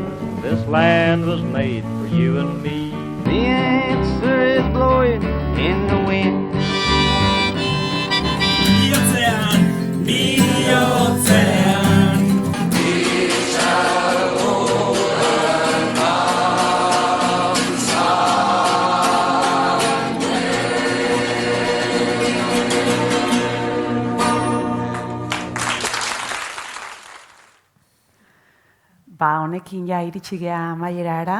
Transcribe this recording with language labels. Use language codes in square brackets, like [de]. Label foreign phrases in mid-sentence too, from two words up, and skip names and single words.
[en] This land was made for you and me. The answer is blowing in the wind. [eu] Bihotzean, bihotzean, itxaroan Ba, honekin ja iritsi gea amaierara.